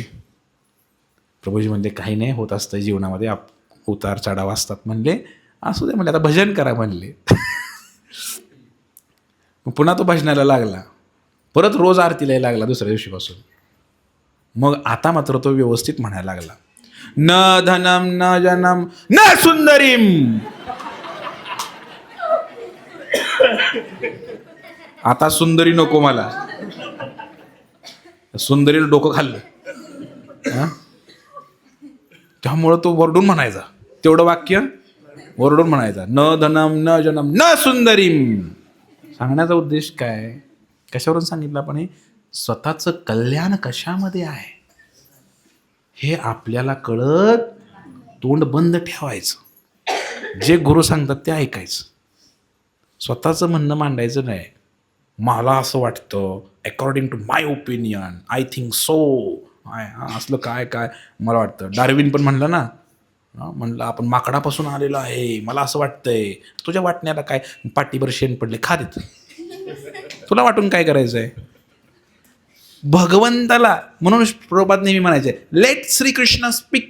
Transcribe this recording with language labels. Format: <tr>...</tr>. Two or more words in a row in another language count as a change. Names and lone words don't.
<mr>प्रभूजी म्हणले, काही नाही, होत असतं जीवनामध्ये, उतार चढाव असतात म्हणले, असू दे म्हणले, आता भजन करा म्हणले. मग पुन्हा तो भजनाला लागला, परत रोज आरतीला यायला लागला दुसऱ्या दिवशीपासून. मग आता मात्र तो व्यवस्थित म्हणायला लागला,</mr> <sa>न धनम न जनम न सुंदरीम.</sa> <mr>आता सुंदरी नको मला. सुंदरीला डोकं खाल्लं. त्यामुळं तो वरडून म्हणायचा, तेवढं वाक्य वरडून म्हणायचा,</mr> <sa>न धनम न जनम न सुंदरीम.</sa> <mr>सांगण्याचा उद्देश काय, कशावरून सांगितलं आपण, हे स्वतःचं कल्याण कशामध्ये आहे हे आपल्याला कळत तोंड बंद ठेवायचं, जे गुरु सांगतात ते ऐकायचं, स्वतःचं म्हणणं मांडायचं नाही. मला असं वाटतं,</mr> <en>According to my opinion, I think so,</en> <mr>असलं काय काय मला वाटतं. डार्विन पण म्हणलं ना, म्हणलं आपण माकडापासून आलेलो आहे, मला असं वाटतंय. तुझ्या वाटण्याला काय, पाठीवर शेण पडले, खा देत, तुला वाटून काय करायचं आहे. भगवंताला म्हणून प्रभुपाद नेहमी म्हणायचे,</mr> <en>Let Shrikrishna speak.</en>